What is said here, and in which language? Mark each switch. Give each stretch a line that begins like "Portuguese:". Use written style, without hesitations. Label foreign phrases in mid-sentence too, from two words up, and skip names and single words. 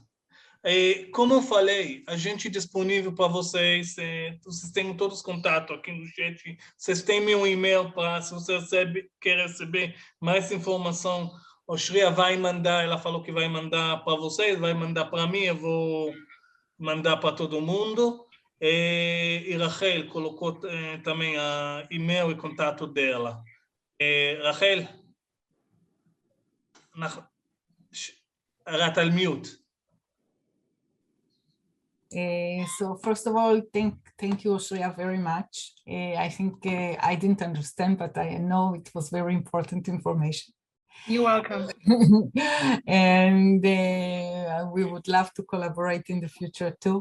Portuguese: Como eu falei, a gente é disponível para vocês, vocês têm todos os contatos aqui no chat, vocês têm meu e-mail para, se você quer receber mais informação, a Shreya vai mandar, ela falou que vai mandar para vocês, vai mandar para mim, eu vou mandar para todo mundo, e Rachel colocou também a e-mail e contato dela. Rachel, רת על mute.
English: So first of all, thank you, Shreya, very much. I think I didn't understand, but I know it was very important information. You're welcome. And we would love to collaborate in the future too.